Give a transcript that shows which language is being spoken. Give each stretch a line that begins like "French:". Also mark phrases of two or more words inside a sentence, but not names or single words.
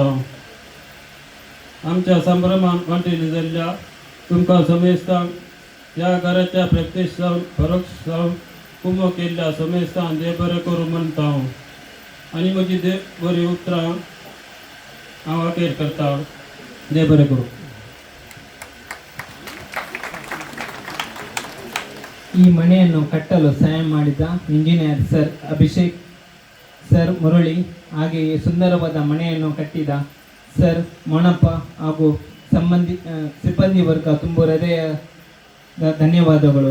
Konkani: आमच्या संभ्रमान वांटेली जाल्ल्या तुमकां समेस्तांक ह्या घराच्या प्रत्यक्ष जावन परोक्ष जावन कुमो केल्ल्या समेस्तान देव बरें करूं म्हणटा. आनी म्हजी देव बरी उतरां हांव अखेर करता. देव बरें करूं.
Kannada: ಈ ಮನೆಯನ್ನು ಕಟ್ಟಲು ಸಹಾಯ ಮಾಡಿದ ಇಂಜಿನಿಯರ್ ಸರ್ ಅಭಿಷೇಕ್ ಸರ್ ಮುರಳಿ ಹಾಗೆಯೇ ಸುಂದರವಾದ ಮನೆಯನ್ನು ಕಟ್ಟಿದ ಸರ್ ಮೊಣಪ್ಪ ಹಾಗೂ ಸಿಬ್ಬಂದಿ ವರ್ಗ ತುಂಬ ಹೃದಯದ ಧನ್ಯವಾದಗಳು.